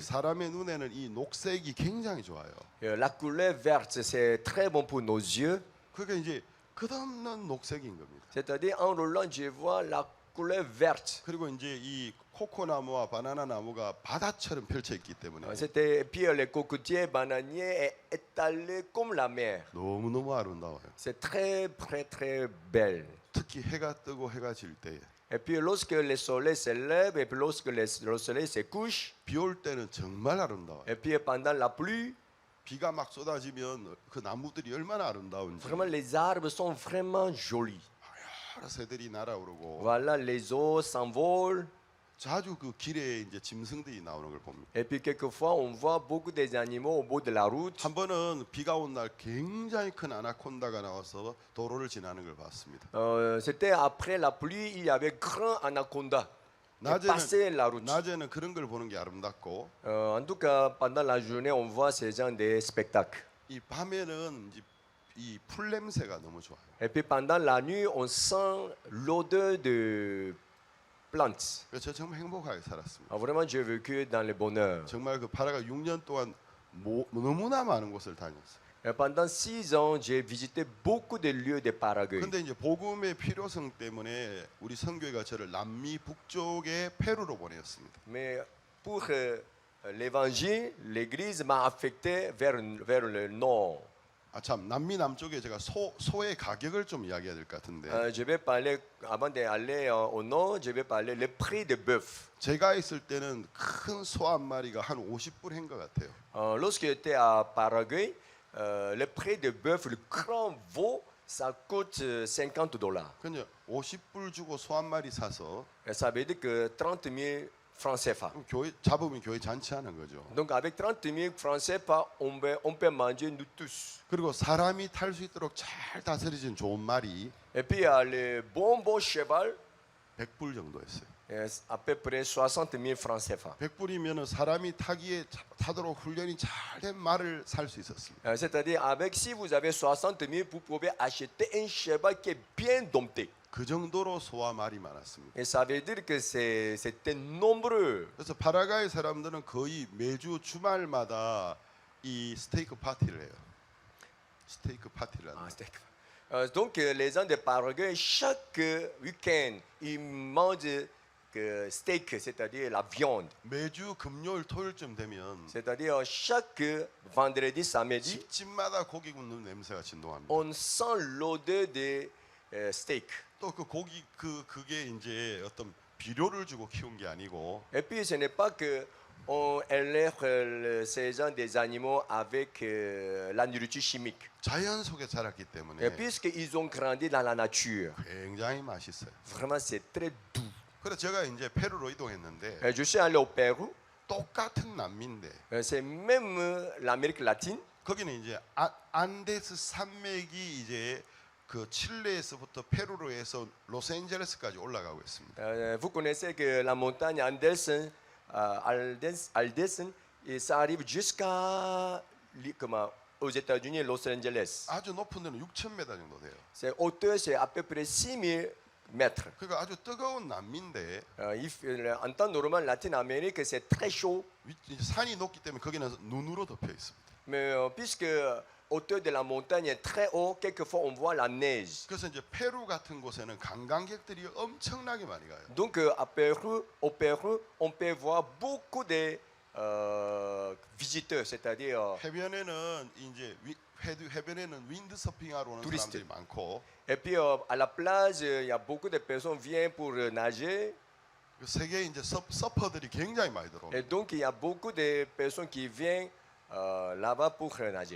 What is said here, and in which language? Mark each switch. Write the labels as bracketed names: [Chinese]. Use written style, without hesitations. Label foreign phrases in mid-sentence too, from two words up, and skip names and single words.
[Korean] 사람의 눈에는 이 녹색이 굉장히 좋아요. [French] La couleur verte, c'est très bon pour nos yeux. [Korean] 그러니까 이제 끝없는 녹색인 겁니다. [French] C'est-à-dire, en roulant, je vois la couleur verte. [Korean] 그리고 이제 이 코코나무와 바나나 나무가 바다처럼 펼쳐 있기 때문에 [French] C'était, puis les cocotiers bananiers est étalés comme la mer. [Korean] 너무너무 아름다워요. [French] C'est très, très, très belle. [Korean] 특히 해가 뜨고 해가 질 때에 [French] Et puis lorsque le soleil se lève et puis lorsque le soleil se couche, [Korean] 비 올 때는 정말 아름다워요. [French] et puis pendant la pluie, [Korean] 비가 막 쏟아지면 그 나무들이 얼마나 아름다운지 [French] vraiment les arbres sont vraiment jolis. [Korean] 여러 새들이 날아오르고 [French] Voilà, les eaux s'envolent. [Korean] 자주 그 길에 이제 짐승들이 나오는 걸 봅니다. [French] Et puis quelquefois, on voit beaucoup des animaux au bout de la route. [Korean] 한 번은 비가 온 날 굉장히 큰 아나콘다가 나와서 도로를 지나는 걸 봤습니다. [French] C'était après la pluie, il y avait grand anaconda qui passait la route. [Korean] 낮에는 그런 걸 보는 게 아름답고 [French] En tout cas, pendant la journée, on voit ces gens des spectacles. [Korean] 이 밤에는 이제 이 풀 냄새가 너무 좋아요. [French] Et puis pendant la nuit, on sent l'odeur de plantes. [Korean] 그래서 저 정말 행복하게 살았습니다. [French] Vraiment, j'ai vécu dans le bonheur. [Korean] 정말 그 파라가 6년 동안 너무나 많은 곳을 다녔어요. [French] Et pendant 6 ans, j'ai visité beaucoup de lieux de Paraguay. [Korean] 근데 이제 복음의 필요성 때문에 우리 선교회가 저를 남미 북쪽의 페루로 보냈습니다. [French] Mais pour l'évangile, l'église m'a affecté vers le nord. [Korean] 아 참 남미 남쪽에 제가 소의 가격을 좀 이야기해야 될 것 같은데 [French] Je vais parler, avant d'aller au nord, je vais parler le prix de bœuf. [Korean] 제가 있을 때는 큰 소 한 마리가 한 50불 한 것 같아요. [French] Lorsque j'étais à Paraguay, le prix de bœuf, le grand veau, ça coûte $50. [Korean] 그냥 50불 주고 소 한 마리 사서 [French] Et ça veut dire que 30 000 francs CFA. [Korean] 교회 잡으면 교회 잔치하는 거죠. [French] Donc avec 30 000 francs CFA, on peut manger nous tous. [Korean] 그리고 사람이 탈 수 있도록 잘 다스려진 좋은 말이 [French] Et puis il y a le bon cheval, [Korean] 100불 정도였어요. [French] à peu près 60 000 francs CFA. [Korean] 100불이면 사람이 타도록 훈련이 잘 된 말을 살 수 있었습니다. [French] C'est-à-dire, avec si vous avez 60 000, vous pouvez acheter un cheval qui est bien dompté. [Korean] 그 정도로 소와 말이 많았습니다. [French] Et ça veut dire que c'était nombreux. [Korean] 그래서 파라과이 사람들은 거의 매주 주말마다 이 스테이크 파티를 해요. 스테이크 파티를 Ah, 합니다. [French] steak. Donc, les gens de Paraguay, chaque week-end, ils mangent steak, c'est-à-dire la viande. [Korean] 매주 금요일 토요일쯤 되면 [French] C'est-à-dire, chaque vendredi, samedi, [Korean] 집집마다 고기 굽는 냄새가 진동합니다. [French] on sent l'odeur de steak. [Korean] 또 그 고기 그게 이제 어떤 비료를 주고 키운 게 아니고 [French] Et puis, ce n'est pas que on élève ces gens des animaux avec la nourriture chimique. [Korean] 자연 속에 자랐기 [French] Et [Korean] 때문에 [French] puisqu'ils ont grandi dans la nature, [Korean] 굉장히 맛있어요. [French] vraiment, c'est très doux. [Korean] 그래서 제가 이제 페루로 이동했는데 [French] Je suis allé au Pérou. [Korean] 똑같은 남미인데 [French] C'est même l'Amérique latine. [Korean] 거기는 이제 안데스 산맥이 이제 그 칠레에서부터 페루로 해서 로스앤젤레스까지 올라가고 있습니다. [French] Vous connaissez que la montagne Andes, Andes, et ça arrive jusqu'à aux États-Unis, Los Angeles. [Korean] 아주 높은 데는 6,000m 정도 돼요. [French] C'est hauteur, c'est à peu près 6000 mètres. [Korean] 그러니까 아주 뜨거운 남미인데 [French] En temps normal, Latine-Amérique, c'est très chaud. [Korean] 산이 높기 때문에 거기는 눈으로 덮여 있습니다. [French] Mais puisque hauteur de la montagne est très haut, quelquefois on voit la neige. [Korean] 그래서 이제 페루 같은 곳에는 관광객들이 엄청나게 많이 가요. [French] Donc au Pérou, on peut voir beaucoup de visiteurs, c'est-à-dire [Korean] 해변에는 이제 해변에는 윈드서핑하러 오는 [French] Touriste. [Korean] 사람들이 많고 [French] et puis à la plage, il y a beaucoup de personnes qui viennent pour nager. [Korean] 그 세계에 이제 서퍼들이 굉장히 많이 [French] Et [Korean] 들어옵니다. [French] donc il y a beaucoup de personnes qui viennent là-bas pour nager.